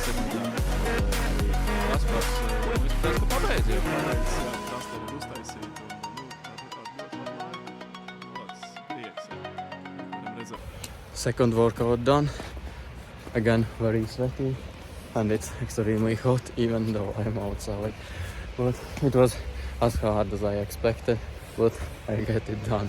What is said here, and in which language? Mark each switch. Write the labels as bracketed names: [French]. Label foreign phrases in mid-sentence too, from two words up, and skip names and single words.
[Latvian] Kaspars, tas, ka pabeidz jau. Tas tev ir uztaisīt, [English] Second workout done. Again, very sweaty, and it's extremely hot even though I'm outside. But it was as hard as I expected, but I get it done.